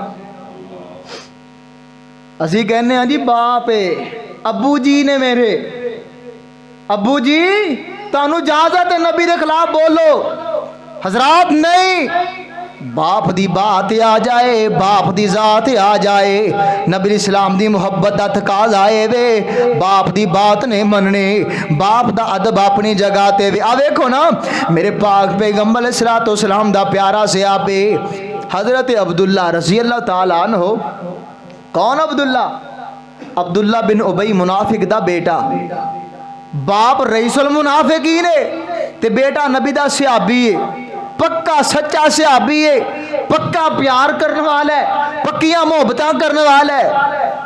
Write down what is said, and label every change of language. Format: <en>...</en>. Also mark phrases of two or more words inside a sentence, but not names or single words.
<pa>اسی کہنے ہیں جی باپ ہے، ابو جی نے میرے، ابو جی تانوں اجازت ہے نبی دے خلاف بولو، حضرات نہیں، باپ دی بات آ جائے، باپ دی ذات آ جائے، نبی اسلام دی محبت دا تقاضا آئے وے، باپ دی بات نہیں مننی، باپ دا ادب اپنی جگہ تے وے. آ ویکھو نا میرے پاک پیغمبر</pa> <ar>عليه الصلاة والسلام</ar> <pa>دا پیارا صحابی حضرت عبداللہ</pa> <ar>رضي الله تعالى عنه.</ar> <pa>کون عبداللہ? عبداللہ بن ابی منافق دا بیٹا، باپ</pa> <ar>رئيس المنافقين</ar> <pa>ہے تے بیٹا نبی دا صحابی ہے، پکا سچا صحابی ہے، پکا پیار کرن والا ہے، پکیاں محبتاں کرن والا ہے.</pa>